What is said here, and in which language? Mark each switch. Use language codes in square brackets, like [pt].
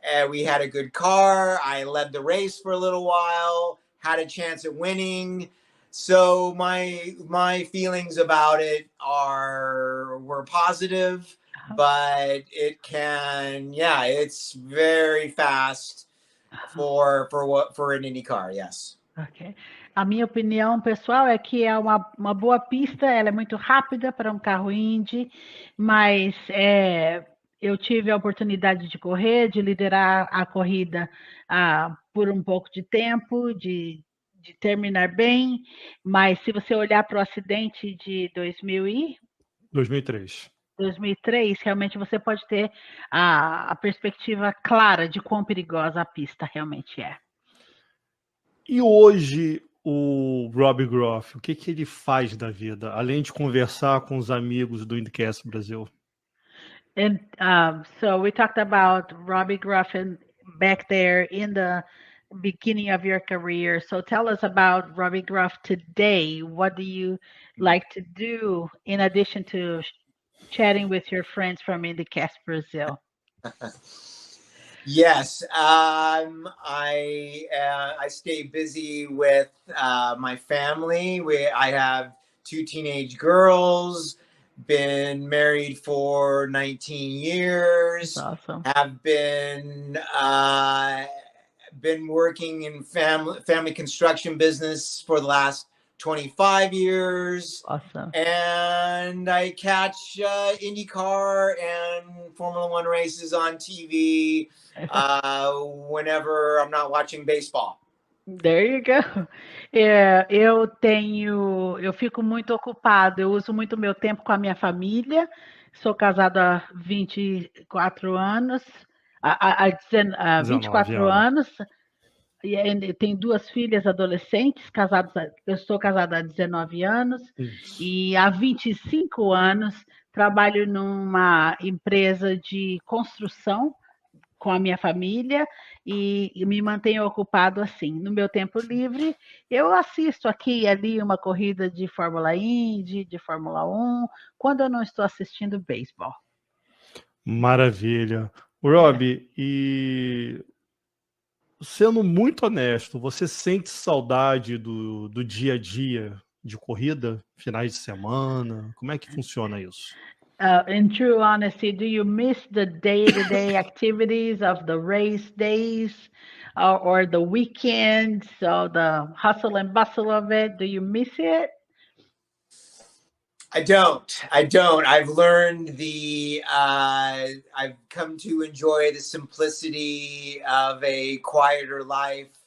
[en] We had a good car. I led the race for a little while, had a chance at winning. So my feelings about it were positive, but it's very fast for an IndyCar, yes. Ok. [pt] A minha opinião pessoal é que é uma boa pista, ela é muito rápida para um carro Indy, mas eu tive a oportunidade de correr, de liderar a corrida por um pouco de tempo, de terminar bem, mas se você olhar para o acidente de 2003. 2003, realmente você pode ter a perspectiva clara de quão perigosa a pista realmente é. E hoje o Robbie Groff, o que ele faz da vida, além de conversar com os amigos do IndyCast Brasil? [en] And so we talked about Robbie Groff back there in the beginning of your career. So tell us about Robbie Groff today. What do you like to do in addition to chatting with your friends from IndyCast Brasil? Yes, I stay busy with my family. I have 2 teenage girls. Been married for 19 years. That's awesome. Have been working in family construction business for the last 25 years. Awesome. And I catch IndyCar and Formula One races on TV whenever I'm not watching baseball. There you go. [pt] Eu fico muito ocupado, eu uso muito meu tempo com a minha família. Sou casado há 24 anos, há 24 anos. E tenho 2 filhas adolescentes, eu estou casada há 19 anos. E há 25 anos trabalho numa empresa de construção com a minha família e me mantenho ocupado assim. No meu tempo livre, eu assisto aqui e ali uma corrida de Fórmula Indy, de Fórmula 1, quando eu não estou assistindo beisebol. Maravilha. Robbie, e sendo muito honesto, você sente saudade do dia a dia de corrida, finais de semana? Como é que funciona isso? [en] In true honesty, do you miss the day-to-day activities of the race days or the weekends, or the hustle and bustle of it? Do you miss it? I don't. I've learned I've come to enjoy the simplicity of a quieter life.